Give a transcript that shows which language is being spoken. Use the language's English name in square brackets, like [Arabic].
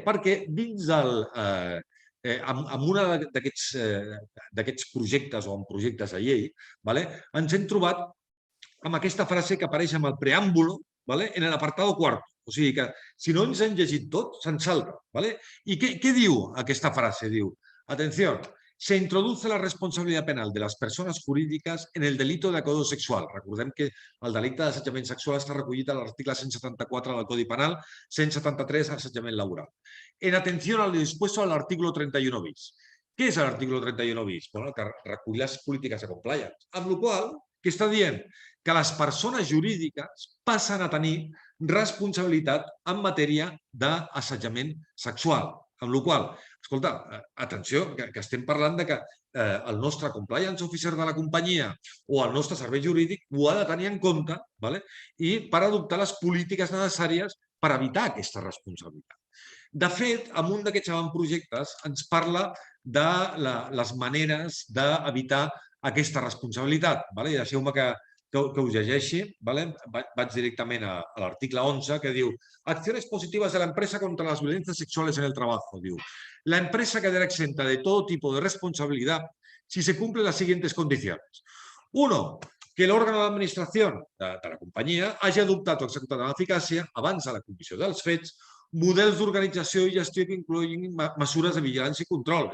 [Catalan] Perquè dins en un d'aquests projectes o en projectes de llei ens hem trobat amb aquesta frase que apareix [Spanish] en el preàmbulo en l'apartado cuarto. [Catalan] O sigui que si no ens hem llegit tot, se'n salta. I què diu aquesta frase? Diu, atenció, [Spanish] se introduce la responsabilidad penal de las personas jurídicas en el delito de acoso sexual. [Catalan] Recordem que el delicte d'assetjament sexual està recollit a l'article 174 del Codi Penal, 173 assetjament laboral. [Spanish] En atención al dispuesto al artículo 31 bis. [Catalan] Què és l'artículo 31 bis? Que recull les polítiques de compliance. Amb la qual cosa, què està dient? Que les persones jurídiques passen a tenir responsabilitat en matèria d'assetjament sexual. Amb la qual cosa, escolta, atenció, que estem parlant que el nostre compliance officer de la companyia o el nostre servei jurídic ho ha de tenir en compte i per adoptar les polítiques necessàries per evitar aquesta responsabilitat. De fet, en un d'aquests avantprojectes ens parla de les maneres d'evitar aquesta responsabilitat. Deixeu-me que us llegeixi. Vaig directament a l'article 11 que diu [Spanish] acciones positivas de la empresa contra las violencias sexuales en el trabajo. [Catalan] Diu, [Spanish] la empresa quedará exenta de todo tipo de responsabilidad si se cumplen las siguientes condiciones. 1. [Catalan] Que l'òrgan de l'administració de la companyia hagi adoptat o executat amb eficàcia, abans de la comissió dels fets, models d'organització i gestió que incloguin mesures de vigilància i control.